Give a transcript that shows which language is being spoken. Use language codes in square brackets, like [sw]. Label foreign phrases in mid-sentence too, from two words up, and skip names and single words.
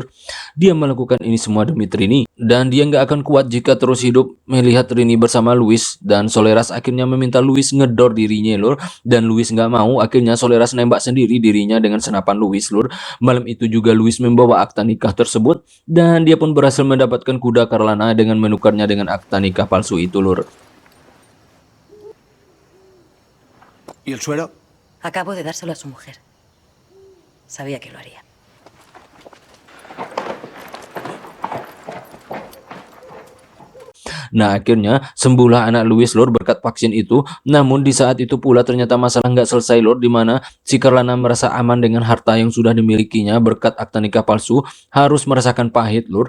[id] Dia melakukan ini semua demi Trini. Dan dia nggak akan kuat jika terus hidup melihat Trini bersama Louis. Dan Soleras akhirnya meminta Louis ngedor dirinya, Lur. Dan Louis nggak mau. Akhirnya Soleras nembak sendiri dirinya dengan senapan Louis, Lur. Malam itu juga Louis membawa akta nikah tersebut. Dan dia pun berhasil mendapatkan kuda Carlana dengan menukarnya dengan akta nikah palsu itu, Lur. [es] ¿Y el suero? Acabo de dárselo a su mujer. Sabía que lo haría. [id] Nah, akhirnya sembuhlah anak Louis, Lur, berkat vaksin itu. Namun di saat itu pula ternyata masalah nggak selesai, Lur, di mana si Carlana merasa aman dengan harta yang sudah dimilikinya berkat akta nikah palsu, harus merasakan pahit, Lur.